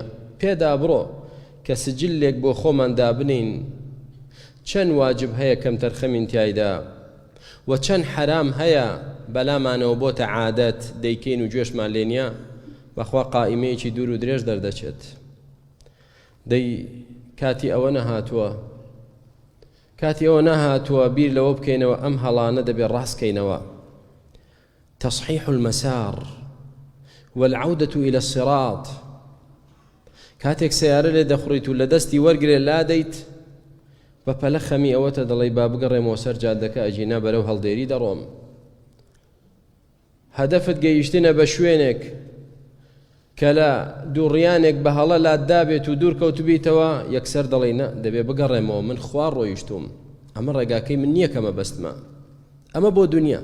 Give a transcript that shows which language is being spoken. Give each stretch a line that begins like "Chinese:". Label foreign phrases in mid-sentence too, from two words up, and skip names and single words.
Central Kurdish: پێدا بڕۆ کە سجلێک بۆ خۆمان دابنین چەند واجب هەیە کەم تەرخەمین تایدا و چەند حرام هەیە بەلامانەوە بۆتە عادەت دەیکەین و گوێشمان لێ نییە، بەخوا قائیمەیەکی دوور و درێژ دەردەچێت. دەی کاتی ئەوە نەهاتووە بیر لەوە بکەینەوە ئەم هەڵانە دەبێت ڕاستکەینەوە.
Arabic: تصحيح المسار والعودة إلى الصراط.
Central Kurdish: كاتێک سیارە لێ دەخڕیت و لە دەستی وەرگرێ لا دەیت، بە پەلە خەمی ئەوەتە دەڵێی با بگەڕێمەوە سەر جادەکە، ئەجینا بەرەو هەڵدێری دەڕۆم. هەدەفت گەیشتنە بە شوێنێک کە لە دووڕیانێک بە هەڵە لادابێت و دوور کەوت بیتەوە، یەکسەر دەڵێ نە دەبێ بگەڕێمەوە، من خوار ڕۆیشتوم، ئەمە ڕێگاکەی من نییە کەمە بەستمە، ئەمە بۆ دنیا.